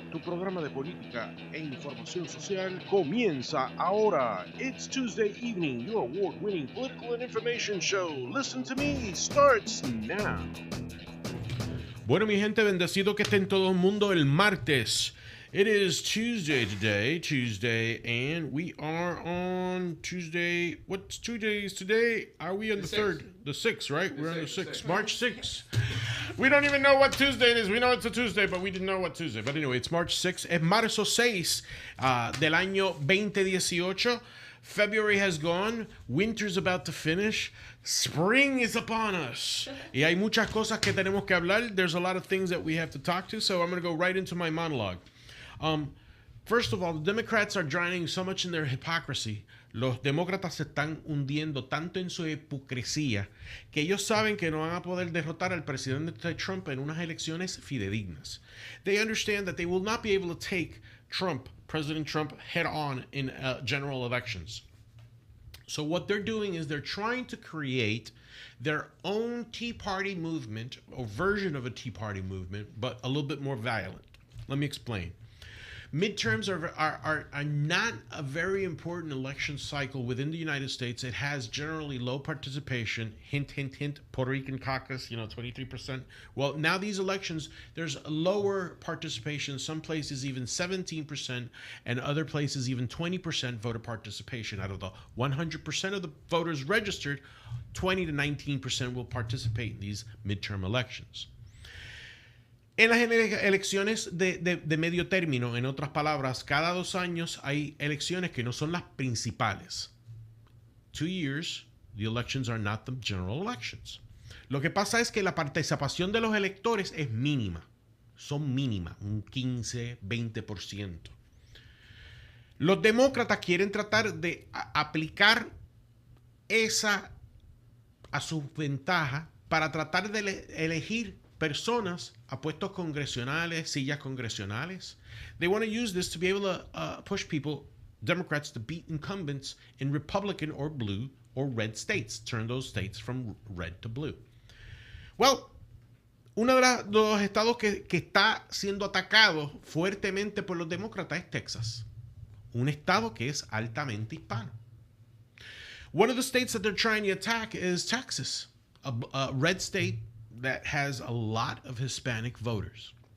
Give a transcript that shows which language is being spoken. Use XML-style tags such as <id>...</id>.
<es>Tu programa de política e información social comienza ahora.</es> <en>It's Tuesday evening. Your award-winning political and information show. Listen to me starts now.</en> <es>Bueno, mi gente, bendecido que esté en todo el mundo el martes.</es> <en>It is Tuesday today, and we are on Tuesday. What's 2 days today? Are we on the 3rd? The 6th, right? We're on the 6th. March 6th. We don't even know what Tuesday it is. We know it's a Tuesday, but we didn't know what Tuesday. But anyway, it's March 6th.</en> <es>Es marzo 6 del año 2018.</es> <en>February has gone. Winter's about to finish. Spring is upon us.</en> <es>Y hay muchas cosas que tenemos que hablar.</es> <en>There's a lot of things that we have to talk to, so I'm going to go right into my monologue. First of all, the Democrats are drowning so much in their hypocrisy.</en> <es>Los demócratas se están hundiendo tanto en su hipocresía que ellos saben que no van a poder derrotar al presidente Trump en unas elecciones fidedignas.</es> <en>They understand that they will not be able to take President Trump, head on in general elections. So what they're doing is they're trying to create their own Tea Party movement, or version of a Tea Party movement, but a little bit more violent. Let me explain. Midterms are not a very important election cycle within the United States. It has generally low participation. Hint, hint, hint. Puerto Rican caucus, 23%. Well, now these elections, there's lower participation. Some places even 17%, and other places even 20% voter participation. Out of the 100% of the voters registered, 20 to 19% will participate in these midterm elections.</en> <es>En las elecciones de medio término, en otras palabras, cada 2 años hay elecciones que no son las principales.</es> <en>2 years, the elections are not the general elections.</en> <es>Lo que pasa es que la participación de los electores es mínima. Son mínimas, un 15, 20%. Los demócratas quieren tratar de aplicar esa a su ventaja para tratar de elegir personas a puestos congresionales, sillas congresionales.</es> <en>They want to use this to be able to push people, Democrats, to beat incumbents in Republican or blue or red states, turn those states from red to blue.</en> <es>Well, uno de los estados que está siendo atacado fuertemente por los demócratas es Texas, un estado que es altamente hispano.</es> <en>One of the states that they're trying to attack is Texas, a red state that has a lot of Hispanic voters.</en>